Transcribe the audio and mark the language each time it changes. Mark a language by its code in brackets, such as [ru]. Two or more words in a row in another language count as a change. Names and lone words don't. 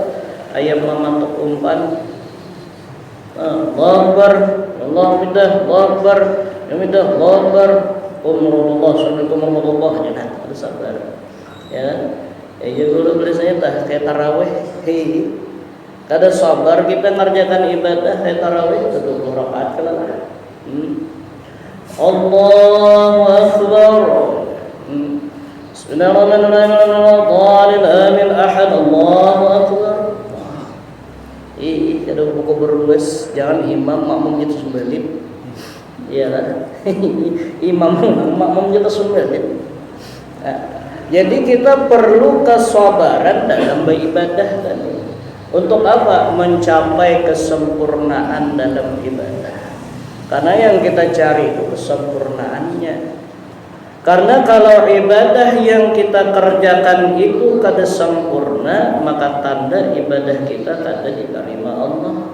[bjn] Ayam mamatok umpan. [ar] الله أكبر، الله أكبر، الله أكبر، الله أكبر, أمر الله، السلام عليكم ورحمة الله وبركاته. [bjn] Ada sabar. Ya. Ya dulu biasanya tah kayak tarawih. Hei. Kada sabar kita ngerjakan ibadah kayak tarawih 20 rakaat kalah. [ar] الله أكبر. Bismillahirrahmanirrahim. آمين أحد. الله أكبر. [bjn] Kada buku berluas, jangan imam makmum kita sumbelit. Iyalah. Imam makmum kita sumbelit. Jadi kita perlu kesabaran dalam beribadah tadi. Untuk apa? Mencapai kesempurnaan dalam ibadah. Karena yang kita cari itu kesempurnaannya. Karena kalau ibadah yang kita kerjakan itu kada sempurna, maka tanda ibadah kita kada diterima Allah.